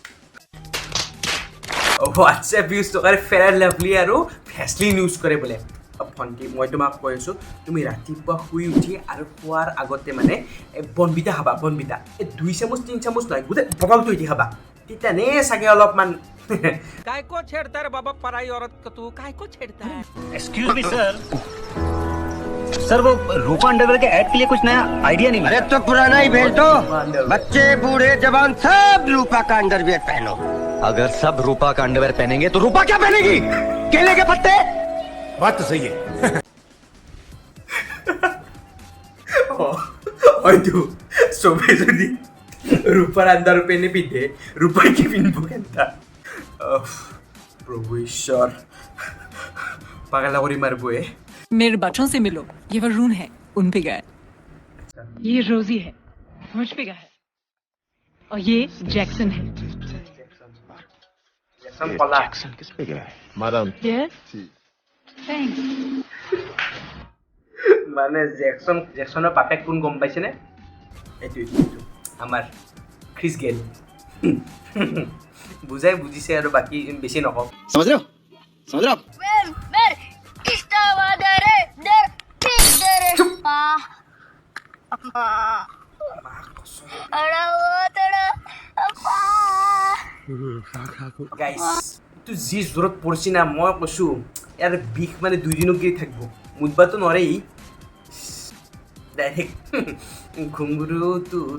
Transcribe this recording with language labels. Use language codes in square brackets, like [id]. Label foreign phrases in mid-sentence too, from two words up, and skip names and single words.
[as] হোৱাটছএপ ইউজ নকৰে ফেয়াৰ লাভলি আৰু ভেচলিন ইউজ কৰে বোলে ভণ্টি মই তোমাক কৈ আছোঁ তুমি ৰাতিপুৱা শুই উঠি আৰু খোৱাৰ আগতে মানে বনবিতা খাবা এই 2 চামুচ 3 চামুচ নহয় গোটেই বটলটো উঠি খাবা তেতিয়ানে চাগে অলপমান [hi] काय को छेड़ता है बाबा पराई औरत को तू काय को छेड़ता है [en] excuse me sir [hi] वो रूपा अंडरवेयर के ऐड के लिए कुछ नया आइडिया नहीं अरे तो पुराना ही भेज दो बच्चे बूढ़े जवान सब रूपा का अंडरवेयर पहनो अगर सब रूपा का अंडरवेयर पहनेंगे तो रूपा क्या पहनेगी केले के पत्ते बात तो सही है [as] হয়তো চবেই যদি ৰূপাৰ আণ্ডাৰ পেনে পিন্ধে ৰূপাই কি পিন্ধিব কেনেটা প্ৰভু ঈশ্বৰ পাগলা কৰি মাৰিবয়ে [hi] मेरे बच्चों से मिलो ये वरुण है उन पे गया ये रोजी है मुझ पे गया है और ये जैक्सन है जैक्सन किस पे गया है मैडम [en] yes thanks [as] মানে জেকচনৰ বাপেক কোন গম পাইছেনে এইটো আমাৰ খ্ৰিছ গেল বুজিছে আৰু বাকী বেছি নকওঁ [hi] समझ रहे हो [as] গাইছ এইটো যি জোৰত পৰিছে না মই কৈছোঁ ইয়াৰ বিষ মানে 2 দিনো গিৰি থাকিব মুদবাতো নৰেই ডাইৰেক্ট ঘুংগুৰু তু